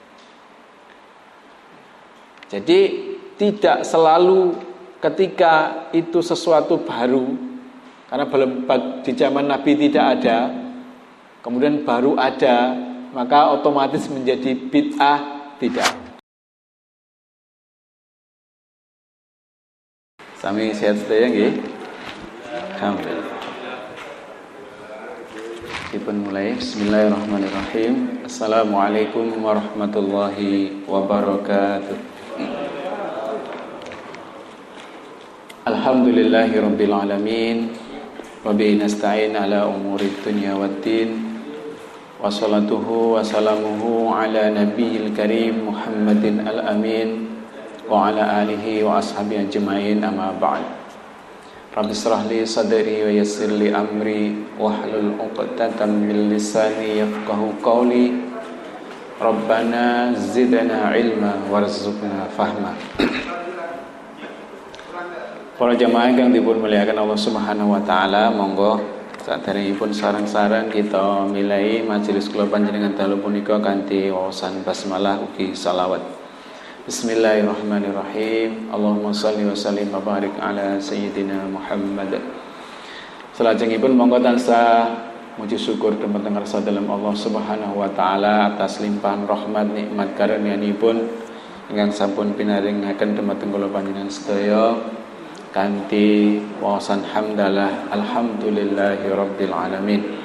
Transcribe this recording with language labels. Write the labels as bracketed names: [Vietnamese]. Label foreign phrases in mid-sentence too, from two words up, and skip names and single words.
[Indonesian] Jadi tidak selalu ketika itu sesuatu baru, karena belum di zaman Nabi tidak ada, kemudian baru ada, maka otomatis menjadi bid'ah. Tidak. [Javanese] Sami sehat sedaya nggih? [Indonesian] Alhamdulillah. Kita mulai. [Arabic] بسم الله الرحمن الرحيم. السلام عليكم ورحمة الله وبركاته. الحمد لله رب العالمين. وبه نستعين على أمور الدنيا والدين. والصلاة والسلام على النبي الكريم محمد الأمين وعلى آله وأصحابه أجمعين، أما بعد. رب اشرح لي صدري ويسر لي أمري واحلل عقدة من لساني يفقهوا قولي. ربنا زدنا علما وارزقنا فهما. [Javanese] Para jamaah yang dipun muliakan Allah [Arabic] سبحانه وتعالى, [Javanese] monggo saderengipun sareng-sareng kita milai majelis kula panjenengan dalu punika kanthi wawasan basmalah ugi selawat. [Arabic] بسم الله الرحمن الرحيم. اللهم صل وسلم وبارك على سيدنا محمد. [Javanese] Salajengipun monggo tansah muji syukur dumateng ngarsa dalem Allah [Arabic] سبحانه وتعالى [Javanese] atas limpahan rahmat nikmat karunianipun ingkang sampun pinaringaken dumateng kula panjenengan sedaya kanthi wawasan hamdalah alhamdulillahirabbil alamin.